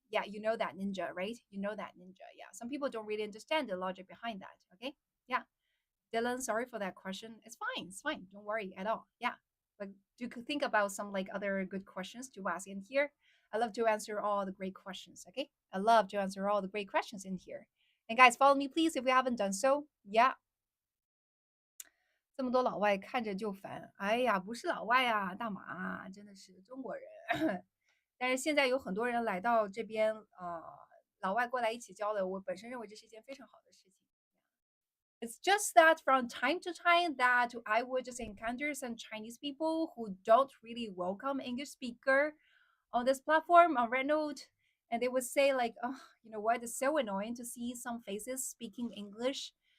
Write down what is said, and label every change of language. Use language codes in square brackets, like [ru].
[en] Yeah, you know that, Ninja, right? You know that, Ninja. Yeah, some people don't really understand the logic behind that. Okay, yeah. Dylan, sorry for that question. It's fine. It's fine. Don't worry at all. Yeah, but do think about some like other good questions to ask in here. I love to answer all the great questions. Okay, I love to answer all the great questions in here. And guys, follow me, please, if you haven't done so. [zh] Yeah, 这么多老外看着就烦。哎呀，不是老外啊，大马真的是中国人。但是现在有很多人来到这边，老外过来一起交流，我本身认为这是一件非常好的事情。 [en] It's just that from time to time that I would just encounter some Chinese people who don't really welcome English speaker on this platform on Rednote, and they would say like, "Oh, you know what? It's so annoying to see some faces speaking English."